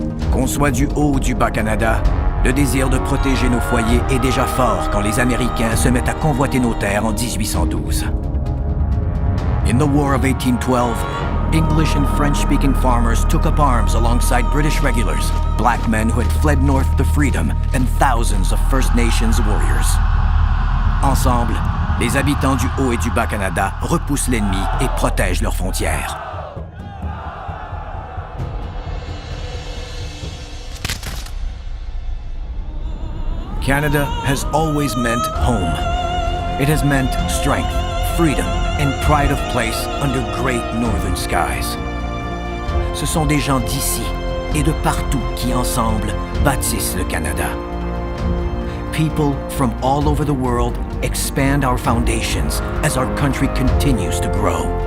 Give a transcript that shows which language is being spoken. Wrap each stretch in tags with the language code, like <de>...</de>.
<fr>Qu'on soit du haut ou du bas Canada, le désir de protéger nos foyers est déjà fort quand les Américains se mettent à convoiter nos terres en 1812.</fr> <en>In the War of 1812, English and French-speaking farmers took up arms alongside British regulars, black men who had fled north to freedom, and thousands of First Nations warriors.</en> <fr>Ensemble, les habitants du Haut et du Bas Canada repoussent l'ennemi et protègent leurs frontières.</fr> <en>Canada has always meant home. It has meant strength, freedom, and pride of place under great northern skies.</en> <fr>Ce sont des gens d'ici et de partout qui, ensemble, bâtissent le Canada.</fr> <en>People from all over the world expand our foundations as our country continues to grow.</en>